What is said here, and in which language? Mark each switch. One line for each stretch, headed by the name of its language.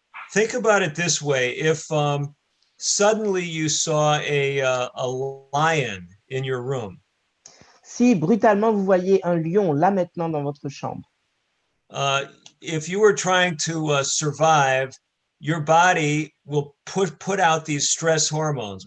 English: Think about it this way. If suddenly you saw a lion in your room,
French: Si brutalement vous voyez un lion là maintenant dans votre chambre,
English: if you were trying to survive, your body will put out these stress hormones.